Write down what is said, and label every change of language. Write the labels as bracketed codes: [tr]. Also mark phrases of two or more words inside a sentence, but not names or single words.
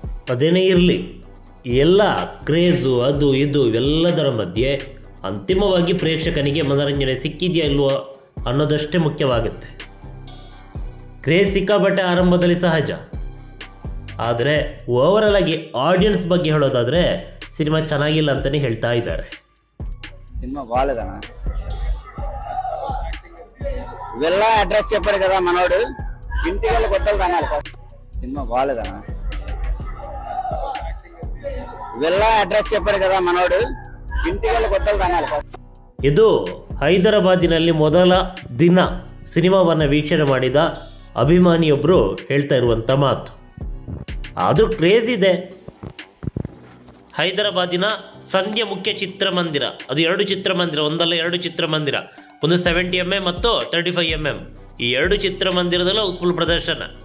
[kn] ಅದೇನೇ ಇರಲಿ, ಎಲ್ಲ ಕ್ರೇಜು ಅದು ಇದು ಇವೆಲ್ಲದರ ಮಧ್ಯೆ ಅಂತಿಮವಾಗಿ ಪ್ರೇಕ್ಷಕನಿಗೆ ಮನೋರಂಜನೆ ಸಿಕ್ಕಿದೆಯಾ ಇಲ್ವೋ ಅನ್ನೋದಷ್ಟೇ ಮುಖ್ಯವಾಗುತ್ತೆ. ಕ್ರೇಜ್ ಸಿಕ್ಕಾಪಟ್ಟೆ ಆರಂಭದಲ್ಲಿ ಸಹಜ, ಆದರೆ ಓವರಾಲ್ ಆಗಿ ಆಡಿಯನ್ಸ್ ಬಗ್ಗೆ ಹೇಳೋದಾದರೆ ಸಿನಿಮಾ ಚೆನ್ನಾಗಿಲ್ಲ ಅಂತಲೇ ಹೇಳ್ತಾ ಇದ್ದಾರೆ. [te] సినిమా బాగాలేదన్నా. ఇవెల్లా అడ్రస్ చెప్పాడు కదా మనోడు, ఇంటికి వెళ్ళి కొట్టాలి అన్నారు. సినిమా బాగాలేదన్నా. ఇవెల్లా అడ్రస్ చెప్పాడు కదా మనోడు, ఇంటికి వెళ్ళి కొట్టాలి అన్నారు. [kn] ಇದು ಹೈದರಾಬಾದಿನಲ್ಲಿ ಮೊದಲ ದಿನ ಸಿನಿಮಾವನ್ನು ವೀಕ್ಷಣೆ ಮಾಡಿದ ಅಭಿಮಾನಿಯೊಬ್ಬರು ಹೇಳ್ತಾ ಇರುವಂಥ ಮಾತು. ಆದರೂ ಕ್ರೇಜ್ ಇದೆ. ಹೈದರಾಬಾದಿನ ಸಂಧ್ಯಾ ಮುಖ್ಯ ಚಿತ್ರಮಂದಿರ, ಅದು 2 ಚಿತ್ರಮಂದಿರ, ಒಂದಲ್ಲ 2 ಚಿತ್ರಮಂದಿರ, ಒಂದು 70mm ಮತ್ತು 35mm, ಈ 2 ಚಿತ್ರಮಂದಿರದಲ್ಲೂ ಹೌಸ್ಫುಲ್ ಪ್ರದರ್ಶನ.